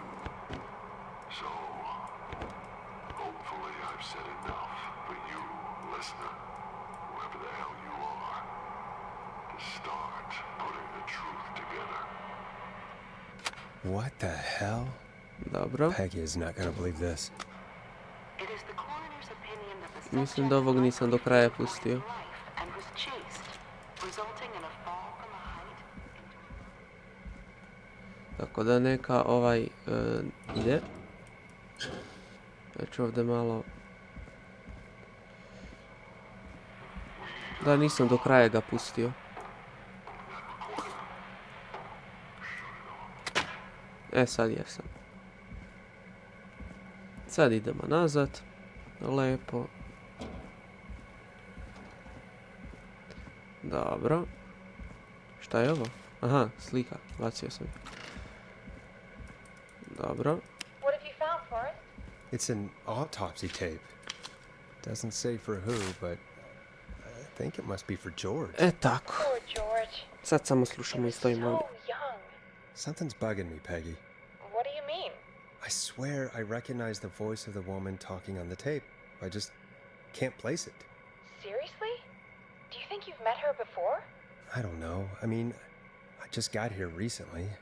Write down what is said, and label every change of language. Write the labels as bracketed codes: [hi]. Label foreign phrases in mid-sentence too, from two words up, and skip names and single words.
[en] So, hopefully I've said enough for you, listener, whoever the hell you are, to start putting the truth together. What the hell? [sr] Dobro. [en] Peggy is not gonna believe this. It is the coroner's opinion that the [sr] Mislim da ovog nisam do kraja pustio. [en] and was chased, resulting in a fall from a height. [sr] Tako da neka ide. Ja ću ovdje malo... Da, nisam do kraja ga pustio. Sad jesam. Sad idemo nazad. Lepo. Dobro. Šta je ovo? Aha, slika. Bacio sam. Dobro. [en] What have you found, Forrest? It's an autopsy tape. Doesn't say for who, but I think it must be for George. [sr] Tako. [en] Poor George. [sr] Sad samo slušamo i stojimo ovdje. [en] So young. Something's bugging me, Peggy. What do you mean? I swear I recognize the voice of the woman talking on the tape. I just can't place it. Seriously? Do you think you've met her before? I don't know. I mean, I just got here recently.